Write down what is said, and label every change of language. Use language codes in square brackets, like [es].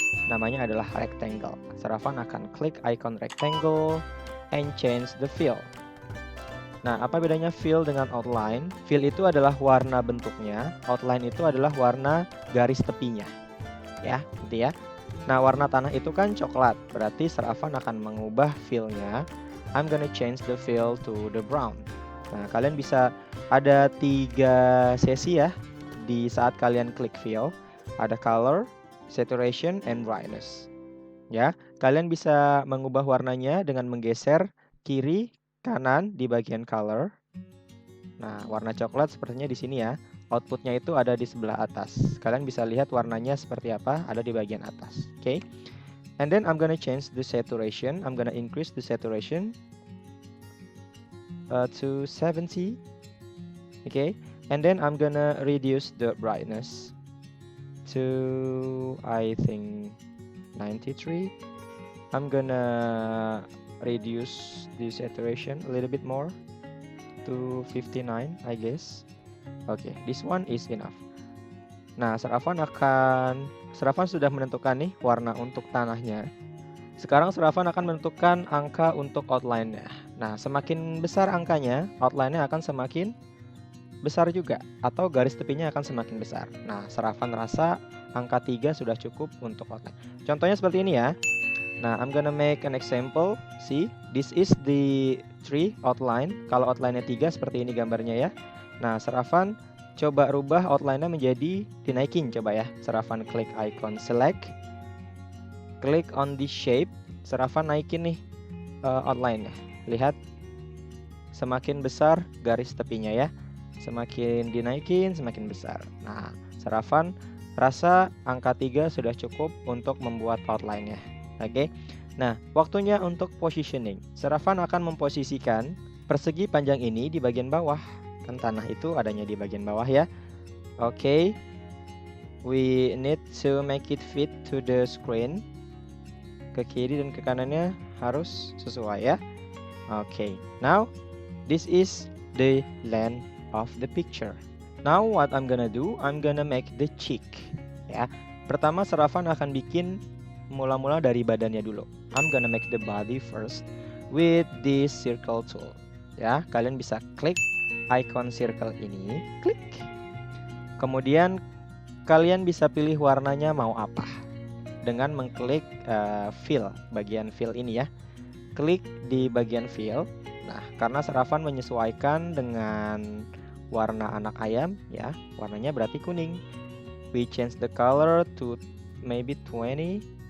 [id] Namanya adalah rectangle. Sir Afan akan klik icon rectangle [en] and change the fill. [id] Nah, apa bedanya fill dengan outline? Fill itu adalah warna bentuknya, outline itu adalah warna garis tepinya. Ya, gitu ya. Nah, warna tanah itu kan coklat, berarti Sir Afan akan mengubah fill-nya. [en] I'm gonna change the fill to the brown. [id] Nah, kalian bisa ada 3 sesi ya di saat kalian klik fill. Ada color, saturation, and brightness. Ya, kalian bisa mengubah warnanya dengan menggeser kiri, kanan di bagian color. Nah, warna coklat sepertinya di sini ya. Outputnya itu ada di sebelah atas. Kalian bisa lihat warnanya seperti apa, ada di bagian atas. [en] Oke. And then I'm gonna change the saturation. I'm gonna increase the saturation to 70. Okay, and then I'm gonna reduce the brightness to I think 93. I'm gonna reduce the saturation a little bit more to 59 I guess. Okay, this one is enough. [id] Nah, Sir Afan sudah menentukan nih warna untuk tanahnya. Sekarang Sir Afan akan menentukan angka untuk outline-nya. Nah, semakin besar angkanya, outline-nya akan semakin besar juga, atau garis tepinya akan semakin besar. Nah, Sir Afan rasa angka 3 sudah cukup untuk outline. Contohnya seperti ini ya. [en] Nah, I'm gonna make an example. See, this is the tree outline. [id] Kalau outline-nya 3 seperti ini gambarnya ya. Nah, Sir Afan coba rubah outline-nya menjadi dinaikin coba ya. Sir Afan klik icon select. Klik [en] on this shape. [id] Sir Afan naikin nih outline-nya. Lihat, semakin besar garis tepinya ya. Semakin dinaikin, semakin besar. Nah, Sir Afan Rasa angka 3 sudah cukup untuk membuat outline-nya. Oke. Nah, waktunya untuk positioning. Serafan akan memposisikan persegi panjang ini di bagian bawah. Kan tanah itu adanya di bagian bawah ya. Oke. [en] We need to make it fit to the screen. [id] Ke kiri dan ke kanannya harus sesuai ya. Oke. [en] Now, this is the length of the picture. Now what I'm gonna do, I'm gonna make the cheek. [id] Ya. Pertama Serafan akan bikin mula-mula dari badannya dulu. [en] I'm gonna make the body first with this circle tool. [id] Ya, kalian bisa klik icon circle ini, klik. Kemudian kalian bisa pilih warnanya mau apa dengan mengklik fill, bagian fill ini ya. Klik di bagian fill. Nah, karena Serafan menyesuaikan dengan warna anak ayam ya, warnanya berarti kuning. [en] We change the color to maybe 20.